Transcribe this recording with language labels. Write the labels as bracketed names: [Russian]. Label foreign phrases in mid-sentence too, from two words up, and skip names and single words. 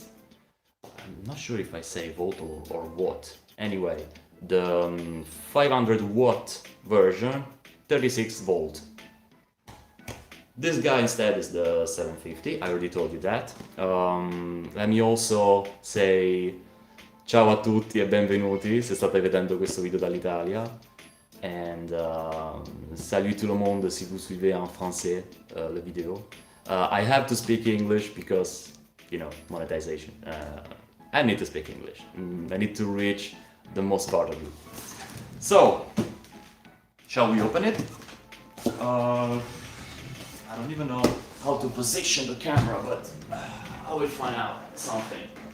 [English] I'm not sure if I say volt or watt. Anyway, the 500 watt version, 36 volt. This guy instead is the 750, I already told you that. Let me also say [Italian] ciao a tutti e benvenuti se state vedendo questo video dall'Italia. [French] And salut tout le monde si vous suivez en français la vidéo. [English] I have to speak English because, you know, monetization. I need to speak English. I need to reach the most part of you. So, shall we open it? I don't even know how to position the camera, but I will find out something.